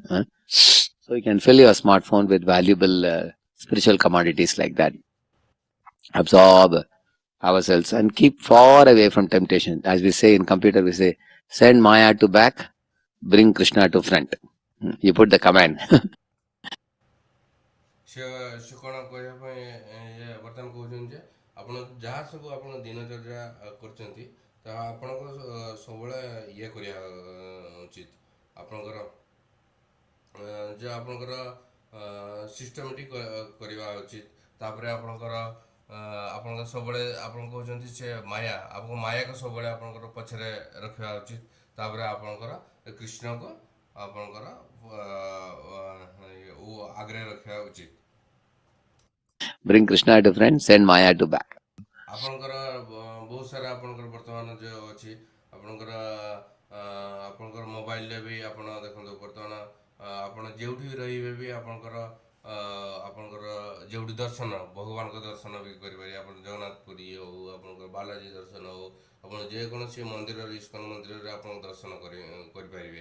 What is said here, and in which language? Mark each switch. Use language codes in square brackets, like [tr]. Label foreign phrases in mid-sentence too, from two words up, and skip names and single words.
[en] So you can fill your smartphone with valuable spiritual commodities like that. Absorb ourselves and keep far away from temptation. As we say in computer, we say, send Maya to back, bring Krishna to front. You put the command. [or] ସେ କ'ଣ କହିବା ପାଇଁ ବର୍ତ୍ତମାନ କହୁଛନ୍ତି ଯେ ଆପଣ ଯାହା ସବୁ ଆପଣ ଦିନଚର୍ଯ୍ୟା କରୁଛନ୍ତି ତାହା ଆପଣଙ୍କର ସବୁବେଳେ ଇଏ କରିବା ଉଚିତ। ଆପଣଙ୍କର ଯେ ଆପଣଙ୍କର ସିଷ୍ଟମେଟିକ୍ କରିବା ଉଚିତ। ତାପରେ ଆପଣଙ୍କର ସବୁବେଳେ ଆପଣ କହୁଛନ୍ତି ସେ ଆପଣଙ୍କ ମାୟାକୁ ସବୁବେଳେ ଆପଣଙ୍କର ପଛରେ ରଖିବା ଉଚିତ। ତାପରେ ଆପଣଙ୍କର କୃଷ୍ଣକୁ ଆପଣଙ୍କର ଆଗରେ ରଖିବା ଉଚିତ। [en] Bring Krishna to front, send Maya to back. [or] ଆପଣଙ୍କର ବହୁତ ସାରା ଆପଣଙ୍କର ବର୍ତ୍ତମାନ ଯେଉଁ ଅଛି ଆପଣଙ୍କର ମୋବାଇଲରେ ବି ଆପଣ ଦେଖନ୍ତୁ ବର୍ତ୍ତମାନ ଆପଣ ଯେଉଁଠି ବି ରହିବେ ବି ଆପଣଙ୍କର ଯେଉଁଠି ଦର୍ଶନ ଭଗବାନଙ୍କ ଦର୍ଶନ ବି କରିପାରିବେ। ଆପଣ ଜଗନ୍ନାଥ ପୁରୀ ହଉ, ଆପଣଙ୍କର ବାଲାଜୀ ଦର୍ଶନ ହଉ, ଆପଣ ଯେକୌଣସି ମନ୍ଦିରରେ ଇସ୍କନ ମନ୍ଦିରରେ ଆପଣ ଦର୍ଶନ କରିପାରିବେ।